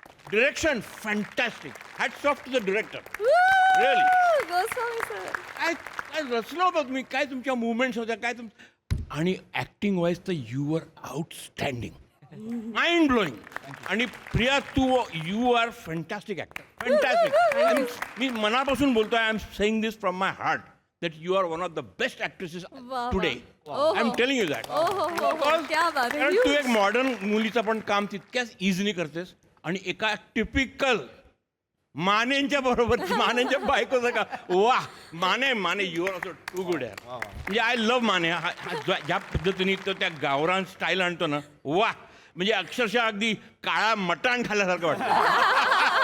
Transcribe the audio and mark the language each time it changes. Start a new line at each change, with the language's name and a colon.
English: Direction fantastic. Hats off to the director. Really
Marathi: Goswami sir. काय काय रचलं होतं तुम्ही, काय तुमच्या मुवमेंट्स होत्या, काय आणि ॲक्टिंग वाईज तर
English: You are outstanding, mind blowing.
Marathi: आणि प्रिया, तू
English: You are fantastic actor, fantastic.
Marathi: मी मनापासून बोलतोय.
English: I am saying this from my heart that you are one of the best actresses वा. today. I'm telling you that.
Hindi: क्या बात
Marathi: आहे. कारण तू एक मॉडर्न मुलीचं पण काम तितक्याच इझिली करतेस आणि एका टिपिकल मानेंच्या बरोबर मानेंच्या बायकोचं का. वा.
English: Mane you are also too good
Marathi: आहे. म्हणजे
English: I love Mane.
Marathi: ज्या पद्धतीने तो त्या गावरान स्टाईल आणतो ना, वा. म्हणजे अक्षरशः अगदी काळा मटाण खाल्ल्यासारखं वाटतं.